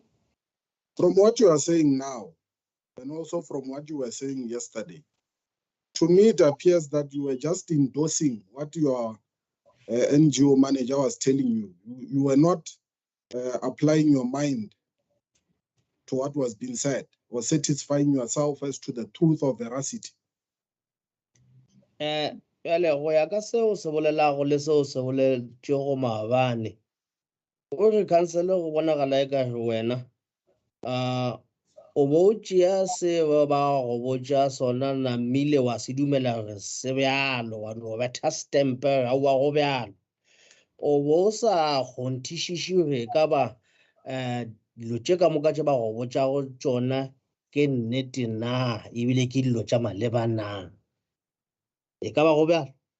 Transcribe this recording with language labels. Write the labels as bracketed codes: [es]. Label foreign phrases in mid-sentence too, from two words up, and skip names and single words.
[en] From what you are saying now, and also from what you were saying yesterday, to me it appears that you were just endorsing what your NGO manager was telling you. You were not applying your mind to what was being said, or satisfying yourself as to the truth of veracity. [nso] Yale go ya ka seo se bolelago le seo se boletšego maabane o re councilor go bonagala e ka re wena o bo tšea se ba go botša sona namile wa se dumela gore se bjalo wa no betha stempe ga wa go bjalo o bo sa kgonthišiše gore ka ba dilo tše ka moka tše ba go botšago tšona ke nnete na ebile ke dilo tša maleba na e ka ba go bjalo.